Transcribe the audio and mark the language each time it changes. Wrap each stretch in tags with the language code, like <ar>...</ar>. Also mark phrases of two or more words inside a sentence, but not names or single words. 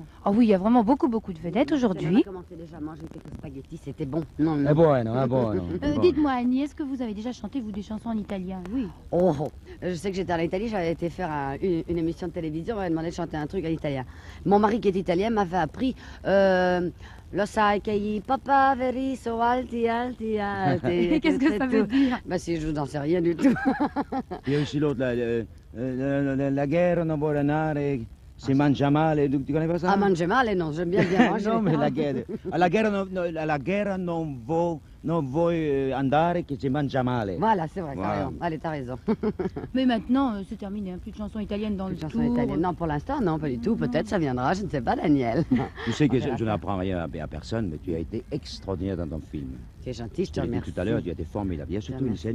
<fr>Oh oui, il y a vraiment beaucoup de vedettes On aujourd'hui. a commencé déjà à manger quelques spaghettis, c'était bon. Non, non. Ah bon, non, ah bon, non. Dites-moi Annie, est-ce que vous avez déjà chanté vous des chansons en italien? Oui. Oh, oh. Je sais que j'étais en Italie, j'avais été faire une émission de télévision, on m'avait demandé de chanter un truc en italien. Mon mari qui est italien m'avait appris</fr> <it>Lo sai che i papaveri so alti, alti, alti.</it> <fr>Qu'est-ce que ça veut dire? Bah si, je n'en sais rien du tout. Il y a aussi l'autre, la guerre</fr> <it>non vuole andare, si mangia male,</it> <fr>tu connais pas ça? Ah, mange male, non, j'aime bien manger. Non, mais la guerre,</fr> <it>alla guerra non vuoi andare, che si mangia male.</it> <fr>Voilà, c'est vrai, Voilà. t'as raison. Allez, t'as raison. Mais maintenant, c'est terminé, hein, plus de chansons italiennes dans Une le chanson tour. italienne. Non, pour l'instant, non, pas du tout. Peut-être ça viendra, je ne sais pas, Daniel. Tu sais que je n'apprends rien à personne, mais tu as été extraordinaire dans ton film. Tu es gentil, je te Je l'ai dit remercie. tout à l'heure, tu as été formidable. Il y a surtout une Remercie.</fr>